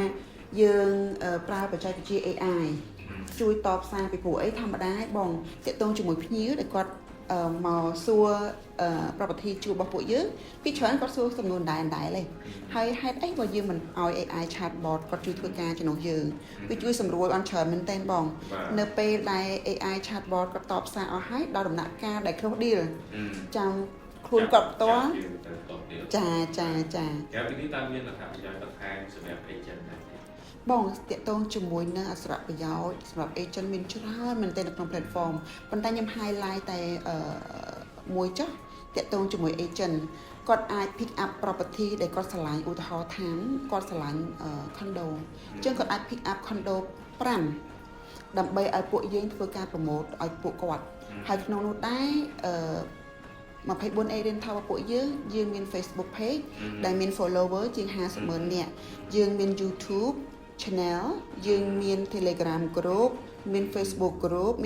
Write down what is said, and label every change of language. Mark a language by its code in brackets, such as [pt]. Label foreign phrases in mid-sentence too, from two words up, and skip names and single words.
[km] យើងប្រើបច្ចេកវិទ្យា AI ជួយតបសារពីព្រោះអីធម្មតាឯងបងតាក់ទងជាមួយភ្ញៀវដែលគាត់មកសួរប្រពៃជួបរបស់ពួកយើងពីច្រើនគាត់សួរសំណួរដែរឯងហើយហេតុអីបើយើងមិនឲ្យ [en] AI chatbot [km] គាត់ជួយធ្វើការជំនួសយើងវាជួយសម្រួលបានច្រើនមែនទែនបងនៅពេលដែល [en] AI chatbot [km] គាត់តបសារអស់ហើយដល់ដំណាក់កាលដែល [en] close deal [km] ចាំខ្លួនគាត់ផ្ទាល់ចា ក្រៅពីនេះតើមានលក្ខណៈប្រយោជន៍បន្ថែមសម្រាប់ agent ដែរ បងតាក់ទងជាមួយនឹងអត្ថប្រយោជន៍សម្រាប់ agent មានច្រើនមែនទែននៅក្នុង platform ប៉ុន្តែខ្ញុំ highlight តែមួយចុះតាក់ទងជាមួយ agent គាត់អាច [en] pick up property [km] ដែលគាត់ឆ្លាញ់ឧទាហរណ៍ថាគាត់ឆ្លាញ់ condo អញ្ចឹងគាត់អាច [en] pick up condo [km] 5 ដើម្បីឲ្យពួកយើងធ្វើការ promote ឲ្យពួកគាត់ហើយក្នុងនោះដែរ 24 agent ថាពួកយើងមាន Facebook page ដែលមាន follower ជាង 50,000 នាក់យើងមាន YouTube channel យើងមាន Telegram group មាន Facebook group មាន